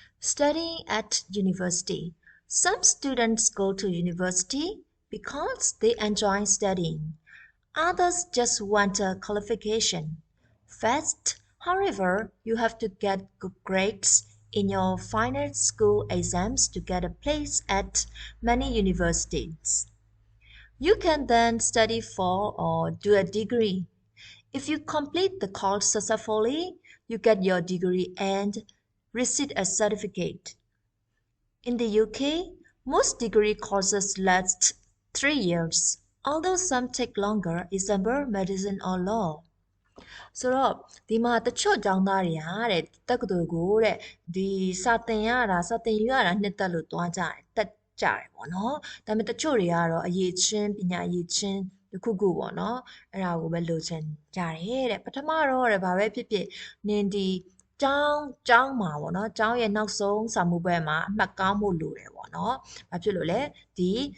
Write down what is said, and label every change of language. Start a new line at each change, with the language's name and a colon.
English: studying at university some students go to university because they enjoy studying others just want a qualification first however you have to get good grades in your final school exams to get a place at many universities you can then study for or do a degree if you complete the course successfully you get your degree and receive a certificate. In the UK, most degree courses last 3 years, although some take longer, example medicine or law.
Burmese: ဆိုတော့ဒီမှာတချို့ကျောင်းသားတွေကတဲ့တက္ကသိုလ်ကိုတဲ့ဒီစာသင်ယူရတာနှစ်သက်လို့သွားကြတယ်တက်ကြတယ်ပေါ့နော်ဒါပေမဲ့တချို့တွေကတော့အရေးချင်းပညာရေးချင်းတစ်ခုခုပေါ့နော်အဲ့ဒါကိုပဲလိုချင်ကြတယ်တဲ့ပထမတော့တဲ့ဘာပဲဖြစ်ဖြစ်နင်ဒီကျောင်းမှာပေါ့နော်ကျောင်းရဲ့နောက်ဆုံးစာမှုပွဲမှာအမှတ်ကောင်းဖို့လိုတယ်ပေါ့နော်ဘာဖြစ်လို့လဲဒီ